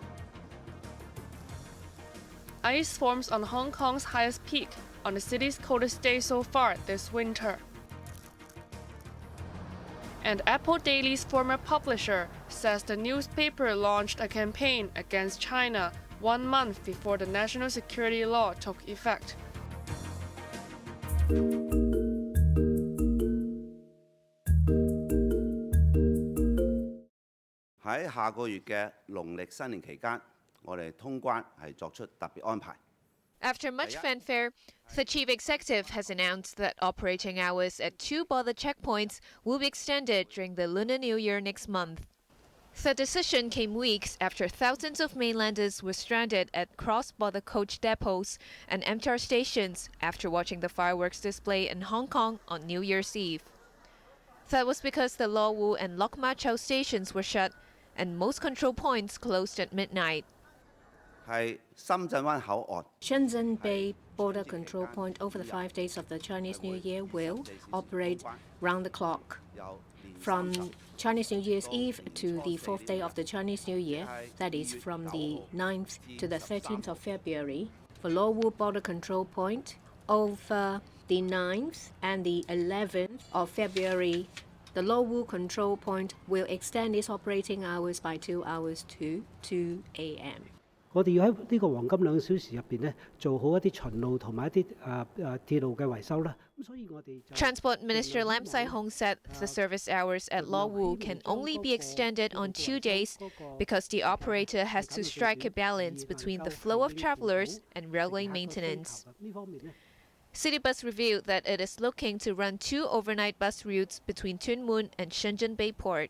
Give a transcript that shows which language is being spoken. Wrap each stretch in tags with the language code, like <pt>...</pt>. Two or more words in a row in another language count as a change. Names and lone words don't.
<en>Ice forms on Hong Kong's highest peak on the city's coldest day so far this winter. And Apple Daily's former publisher says the newspaper launched a campaign against China 1 month before the national security law took effect.</en> <yue>喺下個月嘅農曆新年期間，我哋通關係作出特別安排。</yue> <en>After much fanfare, the chief executive has announced that operating hours at 2 border checkpoints will be extended during the Lunar New Year next month. The decision came weeks after thousands of mainlanders were stranded at cross-border coach depots and MTR stations after watching the fireworks display in Hong Kong on New Year's Eve. That was because the Lo Wu and Lok Ma Chau stations were shut and most control points closed at midnight.</en> <yue>係深圳灣口岸。</yue> <en>Shenzhen Bay border control point over the 5 days of the Chinese New Year will operate round the clock. From Chinese New Year's Eve to the 4th day of the Chinese New Year, that is from the 9th to the 13th of February, for Lo Wu border control point over the 9th and the 11th of February, the Lo Wu control point will extend its operating hours by 2 hours to 2 a.m.</en> <yue>我哋要喺呢個黃金2小時入邊咧，做好一啲巡路同埋一啲鐵路嘅維修啦。咁所以我哋</yue> <en>Transport Minister Lam Sai-hong said the service hours at Lo Wu can only be extended on 2 days because the operator has to strike a balance between the flow of travelers and railway maintenance. Citybus revealed that it is looking to run 2 overnight bus routes between Tuen Mun and Shenzhen Bay Port.</en>